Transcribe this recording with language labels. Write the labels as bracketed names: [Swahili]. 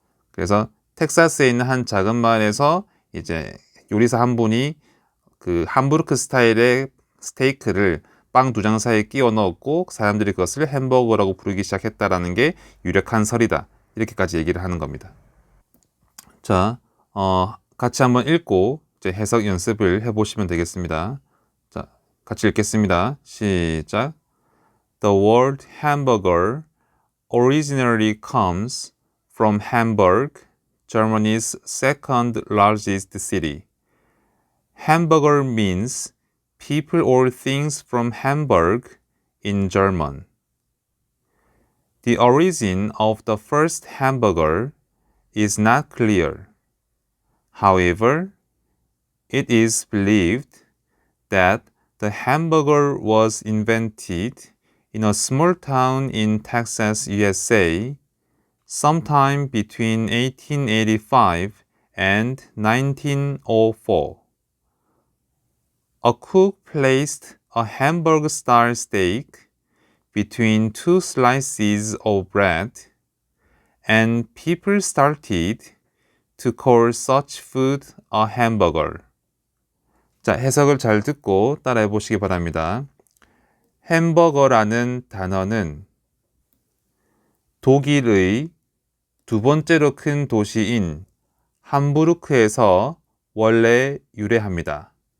[Korean] 그래서 텍사스에 있는 한 작은 마을에서 이제 요리사 한 분이 그 함부르크 스타일의 스테이크를 빵 두 장 사이에 끼워 넣었고 사람들이 그것을 햄버거라고 부르기 시작했다라는 게 유력한 설이다. 이렇게까지 얘기를 하는 겁니다. 자, 같이 한번 읽고 이제 해석 연습을 해보시면 되겠습니다. 자, 같이 읽겠습니다. 시작. [English] The word hamburger originally comes from Hamburg, Germany's second largest city. Hamburger means people or things from Hamburg in German. The origin of the first hamburger is not clear. However, it is believed that the hamburger was invented in a small town in Texas, USA, sometime between 1885 and 1904. A cook placed a hamburger-style steak between two slices of bread, and people started to call such food a hamburger. [Korean] 자, 해석을 잘 듣고 따라해 보시기 바랍니다. 햄버거라는 단어는 독일의 두 번째로 큰 도시인 함부르크에서 원래 유래합니다.